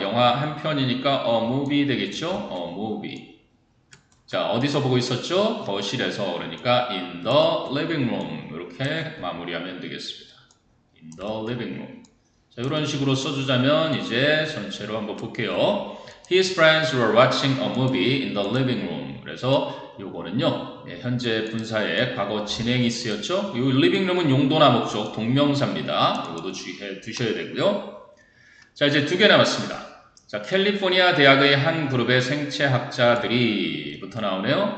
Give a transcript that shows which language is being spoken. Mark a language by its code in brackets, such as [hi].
[ko] 영화 한 편이니까 [en] a movie [ko] 되겠죠. [en] a movie. [ko] 자, 어디서 보고 있었죠? 거실에서. 그러니까 [en] in the living room [ko] 이렇게 마무리하면 되겠습니다. [en] in the living room. [ko] 자, 이런 식으로 써주자면 이제 전체로 한번 볼게요. [en] His friends were watching a movie in the living room. [ko] 그래서 요거는요, 현재 분사의 과거 진행이 쓰였죠. 이 living room은 용도나 목적, 동명사입니다. 이것도 주의해 두셔야 되고요. 자, 이제 두 개 남았습니다. 자, 캘리포니아 대학의 한 그룹의 생체학자들이 부터 나오네요.